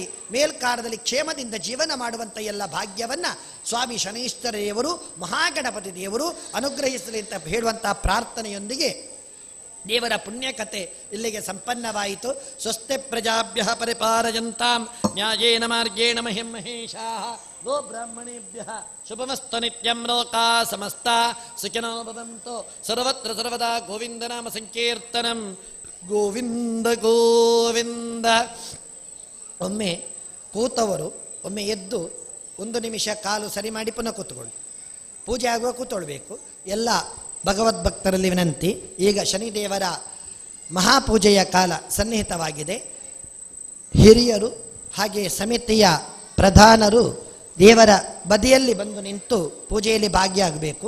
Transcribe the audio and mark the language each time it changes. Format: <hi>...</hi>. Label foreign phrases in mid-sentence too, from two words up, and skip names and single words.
<kn>ಮೇಲ್ಕಾಲದಲ್ಲಿ ಕ್ಷೇಮದಿಂದ ಜೀವನ ಮಾಡುವಂಥ ಎಲ್ಲ ಭಾಗ್ಯವನ್ನು ಸ್ವಾಮಿ ಶನೀಶ್ವರ ದೇವರು ಮಹಾಗಣಪತಿ ದೇವರು ಅನುಗ್ರಹಿಸಲಿ ಅಂತ ಹೇಳುವಂಥ ಪ್ರಾರ್ಥನೆಯೊಂದಿಗೆ ದೇವರ ಪುಣ್ಯಕಥೆ ಇಲ್ಲಿಗೆ ಸಂಪನ್ನವಾಯಿತು.</kn> <sa>ಸ್ವಸ್ತಿ ಪ್ರಜಾಭ್ಯ ಪರಿಪಾಲಯಂತಾಂ ನ್ಯಾಯೇನ ಮಾರ್ಗೇಣ ಮಹಿಂ ಮಹೇಶಾಃ ಗೋ ಬ್ರಾಹ್ಮಣೇಭ್ಯ ಶುಭಮಸ್ತು ನಿತ್ಯಂ ಲೋಕಾ ಸಮಸ್ತ ಸುಖಿನೋ ಭವಂತು ಸರ್ವತ್ರ ಸರ್ವದಾ ಗೋವಿಂದ ನಾಮ ಸಂಕೀರ್ತನಂ ಗೋವಿಂದ ಗೋವಿಂದ.</sa> <kn>ಒಮ್ಮೆ ಕೂತವರು ಒಮ್ಮೆ ಎದ್ದು 1 ನಿಮಿಷ ಕಾಲು ಸರಿ ಮಾಡಿ ಪುನಃ ಕೂತ್ಕೊಳ್ಳಿ. ಪೂಜೆ ಆಗುವ ಕೂತ್ಕೊಳ್ಬೇಕು. ಎಲ್ಲ ಭಗವದ್ಭಕ್ತರಲ್ಲಿ ವಿನಂತಿ. ಈಗ ಶನಿದೇವರ ಮಹಾಪೂಜೆಯ ಕಾಲ ಸನ್ನಿಹಿತವಾಗಿದೆ. ಹಿರಿಯರು ಹಾಗೆ ಸಮಿತಿಯ ಪ್ರಧಾನರು ದೇವರ ಬದಿಯಲ್ಲಿ ಬಂದು ನಿಂತು ಪೂಜೆಯಲ್ಲಿ ಭಾಗಿಯಾಗಬೇಕು.</kn>